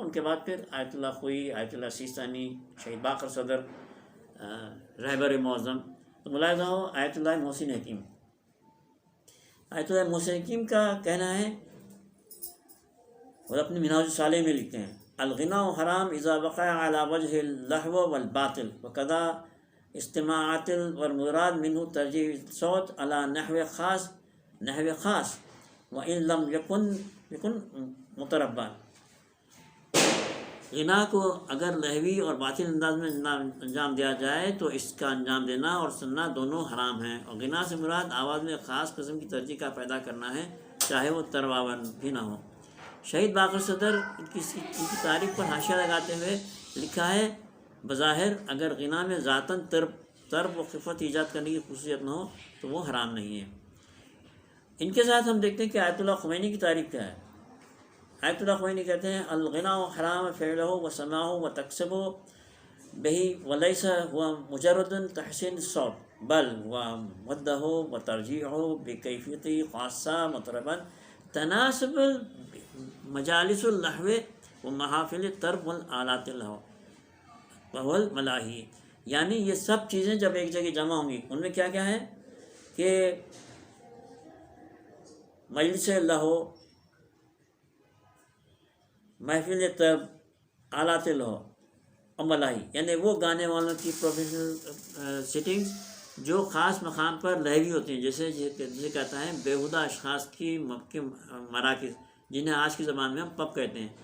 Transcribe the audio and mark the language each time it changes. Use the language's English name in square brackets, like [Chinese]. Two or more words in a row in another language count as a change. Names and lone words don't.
[Urdu] ان کے بعد پھر آیت اللہ خوئی، آیت اللہ سیستانی، شہید باقر صدر، رہبر معظم، تو ملاحظہ ہو آیت اللہ محسن حکیم۔ آیت اللہ محسن حکیم کا کہنا ہے، اور اپنے منہاج الصالح میں لکھتے ہیں، [Arabic] الغنا حرام اذا وقع على وجه اللهو والباطل وكذا استماعات والمراد منه ترجیح الصوت على نحو خاص وإن لم يكن متربا. [Urdu] غنا کو اگر لہوی اور باطل انداز میں انجام دیا جائے تو اس کا انجام دینا اور سننا دونوں حرام ہیں. اور غنا سے مراد آواز میں خاص قسم کی ترجیح کا پیدا کرنا ہے، چاہے وہ ترواون بھی نہ ہو. شہید باقر صدر ان کی تعریف پر حاشیہ لگاتے ہوئے لکھا ہے، بظاہر اگر غنا میں ذاتاً طرب و خفت ایجاد کرنے کی خصوصیت نہ ہو تو وہ حرام نہیں ہے. ان کے ساتھ ہم دیکھتے ہیں کہ آیت اللہ خمینی کی تعریف کیا ہے. آیت اللہ خمینی کہتے ہیں [Arabic] الغنا حرام فعلہ و سماعہ و تکسبہ بہ ولیس ہوا مجرد تحسین الصوت بل و مدہ و ترجیحہ بکیفیت خاصہ مطربا تناسب مجالس اللہو و محافل طرب والآلات اللہو والملاہی. [Urdu] یعنی یہ سب چیزیں جب ایک جگہ جمع ہوں گی، ان میں کیا کیا ہے کہ مجلس لہو، محفل طرب، آلات لہو اور ملاحی، یعنی وہ گانے والوں کی [English] professional settings [Urdu] جو خاص مقام پر لہوی ہوتی ہیں، جیسے کہتا ہے بیہودہ اشخاص کی مراکز، جنہیں آج کی زبان میں ہم پب کہتے ہیں.